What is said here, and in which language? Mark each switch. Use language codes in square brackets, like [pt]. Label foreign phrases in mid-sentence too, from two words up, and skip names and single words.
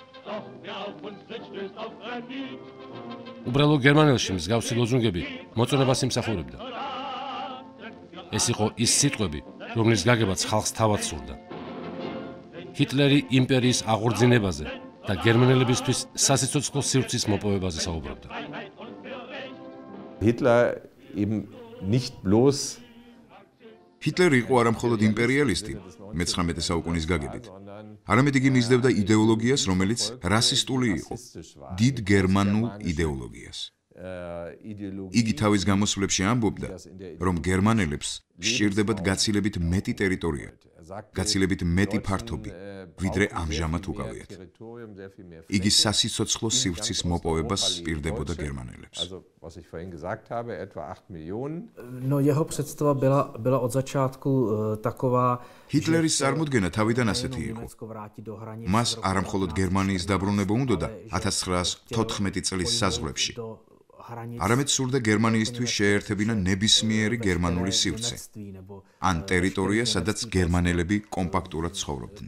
[ka] უბრალო გერმანელში მსგავსი ლოზუნგები მოწონებას იმსახურებდა. ეს იყო ის სიტყვები, რომლის გაგებაც ხალხს თავად სურდა. ჰიტლერი იმპერიის აღორძინებაზე და გერმანელებისთვის სასიცოცხლო სივრცის მოპოვებაზე საუბრობდა. [de] Hitler eben nicht bloß [ka] ჰიტლერი იყო არა მხოლოდ იმპერიალისტი, მე-19 საუკუნის გაგებით. არამედ იგი მისდევდა იდეოლოგიას, რომელიც რასისტული იყო, დიდ გერმანულ იდეოლოგიას. იგი თავის გამოსვლებში ამბობდა, რომ გერმანელებს სჭირდებათ გაცილებით მეტი ტერიტორია, გაცილებით მეტი ფართობი, ვიდრე ამჟამად უკავიათ. იგი სასიცოცხლო სივრცის მოპოვებას პირდებოდა გერმანელებს. [cs] No, jeho představa byla od začátku taková, [ka] ჰიტლერის წარმოდგენა თავიდან ასეთი იყო. მას არა მხოლოდ გერმანიის დაბრუნება უნდოდა 1914 წლის საზღვრებში, არამედ სურდა გერმანიისთვის შეერთებინა ნებისმიერი გერმანული სივრცე, ან ტერიტორია, სადაც გერმანელები კომპაქტურად ცხოვრობდნენ.